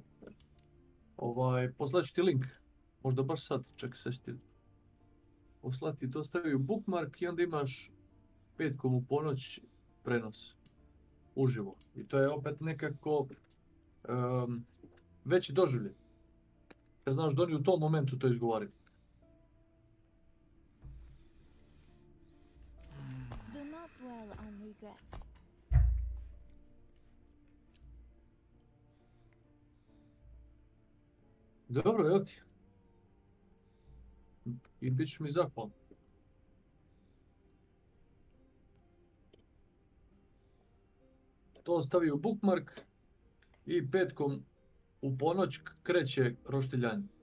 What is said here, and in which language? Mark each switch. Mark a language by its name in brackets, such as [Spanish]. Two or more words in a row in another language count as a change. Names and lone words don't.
[Serbian] Poslaću ti link, možda baš sad, čekaj sad ću ti poslati, to stavio bookmark i onda imaš petkom u ponoć prenos, uživo. I to je opet nekako veći doživljaj. Kad znaš da oni u tom momentu to izgovaraju. [English] Do not dwell on regrets. [Serbian] Dobro, evo ti. I bit ću mi zahvalan. To stavi u bookmark i petkom u ponoć kreće roštiljanje.